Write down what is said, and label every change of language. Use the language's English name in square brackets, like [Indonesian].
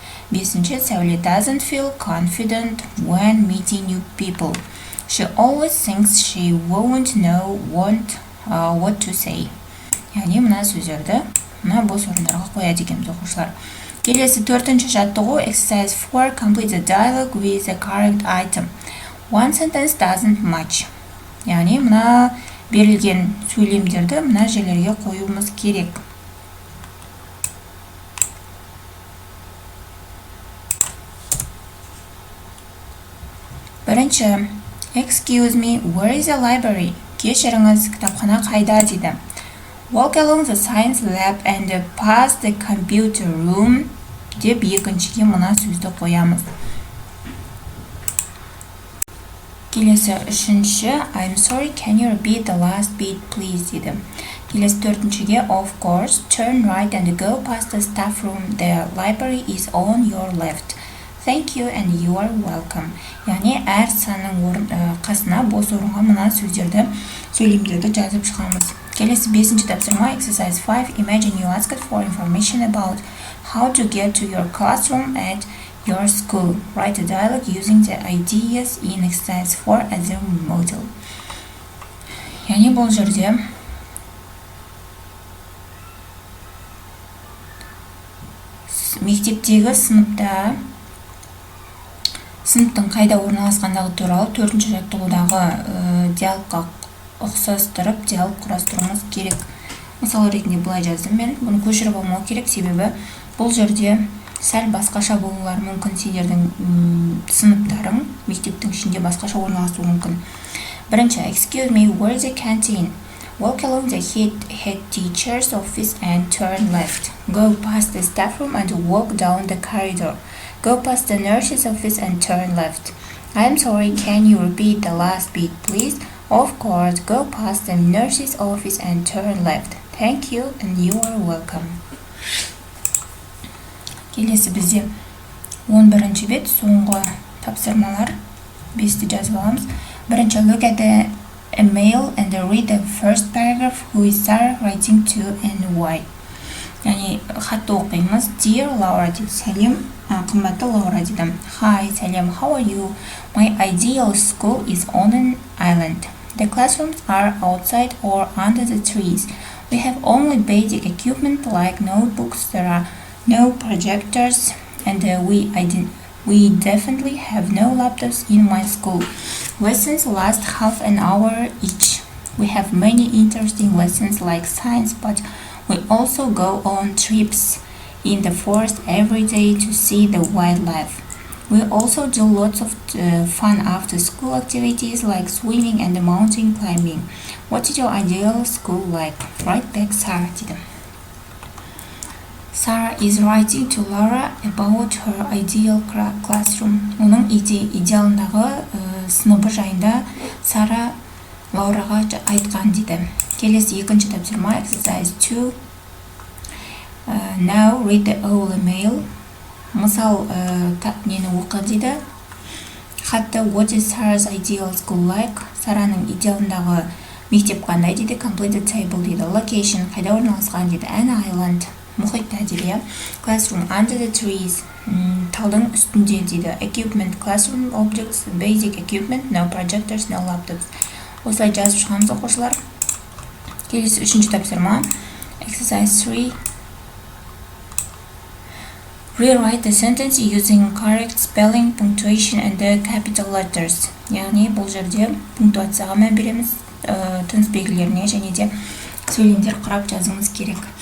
[Kazakh] Бесінші, [English] Сәуле doesn't feel confident when meeting new people. She always thinks she won't know what to say. [Kazakh] Яғни мына сөздерді мына бос орындарға қояды екенбіз оқушылар. Келесі төртінші жаттығу, [English] exercise 4. Complete the dialogue with the correct item. One sentence doesn't match. [Kazakh] Яғни мына берілген сөйлемдерді мына жерлерге қоюымыз керек. Бірінші, [English] excuse me, where is the library? [Kazakh] Кешіріңіз, кітапхана қайда дейді. [English] Walk along the science lab and pass the computer room [Kazakh] деп екіншіге мына сөзді қоямыз. Келесі үшінші, [English] I'm sorry, can you repeat the last bit please [Kazakh] дейді. Келесі төртіншіге, [English] of course, turn right and go past the staff room. The library is on your left. Thank you and you are welcome. [Kazakh] Яғни әр санның қасына бос орынға мына сөздерді, сөйлемдерді жазып шығамыз. Келесі бесінші тапсырма, [English] exercise 5. Imagine you asked for information about how to get to your classroom at your school. Write a dialogue using the ideas in exercise 4 as a model. [Kazakh] Яғни бұл жерде мектептегі сыныптың қайда орналасқандығы туралы 4-ші жаттығудағы диалогқа ұқсастырып диалог құрастыруымыз керек. Мысал ретінде былай жаздым мен. Бұны көшіріп алмау керек, себебі бұл жерде сәл басқаша болулары мүмкін. Сендердің сыныптарың мектептің ішінде басқаша орналасуы мүмкін. Бірінші, [English] excuse me, where is the canteen? Walk along the head teacher's office and turn left. Go past the staff room and walk down the corridor. Go past the nurse's office and turn left. I'm sorry, can you repeat the last bit, please? Of course, go past the nurse's office and turn left. Thank you and you are welcome. [Kazakh] Келесі бізде 11-ші бет, соңғы тапсырмалар 5-ті жазып аламыз. Бірінші, [English] look at the email and read the first paragraph. Who is Sarah writing to and why? [Kazakh] Яғни хатты оқимыз. [English] Dear Laura [Kazakh] дейді. Сәлем, қымбатты Лаура дейді. [English] Hi, [Kazakh] сәлем, [English] how are you? My ideal school is on an island. The classrooms are outside or under the trees. We have only basic equipment like notebooks. There are no projectors, and we definitely have no laptops in my school. Lessons last half an hour each. We have many interesting lessons like science, but we also go on trips in the forest every day to see the wildlife. We also do lots of fun after-school activities like swimming and mountain climbing. What is your ideal school like? Write back, Sarah [Kazakh] dedi. [English] Sarah is writing to Laura about her ideal classroom. [Kazakh] Оның идеалындағы сыныбы жайында Сара Лаураға айтқан дейді. Келесі 2-ші тапсырма, [English] exercise 2. Now read the whole email. [Kazakh] Мысал нені оқы дейді. Хатты [English] what is Sarah's ideal school like? [Kazakh] Сараның идеалындағы мектеп қандай дейді. [English] Complete the table [Kazakh] дейді. [English] Location [Kazakh] қайда орналасқан дейді. [English] An island [Kazakh] мұхитта дейді. [English] Classroom under the trees [Kazakh] талдың үстінде дейді. [English] Equipment classroom objects basic equipment no projectors no laptops. [Kazakh] Осылай жазып шығамыз оқушылар. Келесі 3-ші тапсырма [English] exercise 3. Rewrite the sentence using correct spelling, punctuation and the capital letters. [Kazakh] Яғни бұл жерде пунктуацияға мән береміз, тыныс белгілеріне және де сөйлемдер құрап жазыңыз керек.